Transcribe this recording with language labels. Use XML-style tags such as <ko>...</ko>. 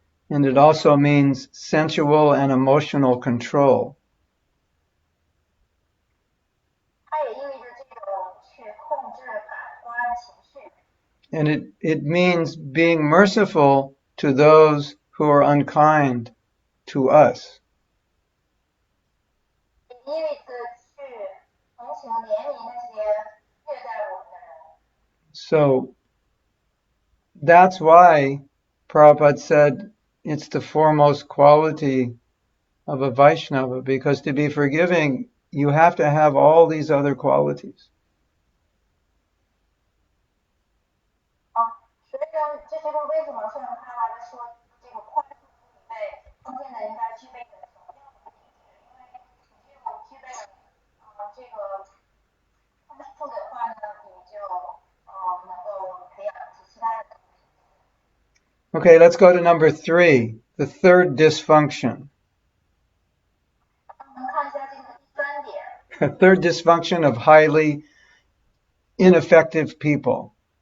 <en>and it also means sensual and emotional control.</en> <zh>它也意味着这种去控制感官情绪。</zh> <en>And it means being merciful to those who are unkind to us.</en> <zh>也意味着去同情怜悯那些虐待我们的人。</zh> <en>So that's why Prabhupada said it's the foremost quality of a Vaishnava, because to be forgiving, you have to have all these other qualities.</en> <zh>所以呢，这就是为什么圣人帕拉的说这个宽恕里面中间的应该具备的什么样的品质？因为你只有具备了这个宽恕的话呢，你就能够培养其他的。</zh> <en>Okay, let's go to number 3, the third dysfunction.</en> <zh>我们看一下这个第3点。</zh> <en>The third dysfunction of highly ineffective people.</en>